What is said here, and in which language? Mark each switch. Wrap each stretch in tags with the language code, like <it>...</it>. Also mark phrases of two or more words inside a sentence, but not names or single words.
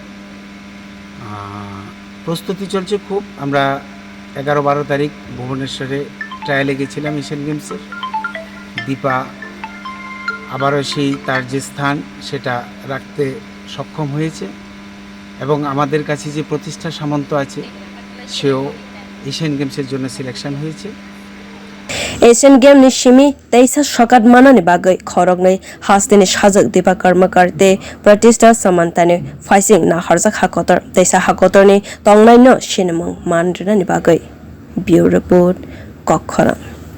<bn>প্রস্তুতি চলছে খুব আমরা 11-12 তারিখ ভুবনেশ্বরে ট্রায়ালে গেছিলাম এশিয়ান গেমসের দীপা আবারও সেই তার যে স্থান সেটা রাখতে সক্ষম হয়েছে এবং আমাদের কাছে যে প্রতিষ্ঠা সামন্ত আছে সেও এশিয়ান গেমসের জন্য সিলেকশন হয়েছে</bn> <trp>Asian Game ni simi teisa shokat manani bagai khorognai hasteni sajak Dipa Karmakar te Pratishtha Samanta ni facing na harjak hakotor teisa hakotor ni tongnai no sinamung mandrina ni bagai Bureau Report Kokkhara</trp>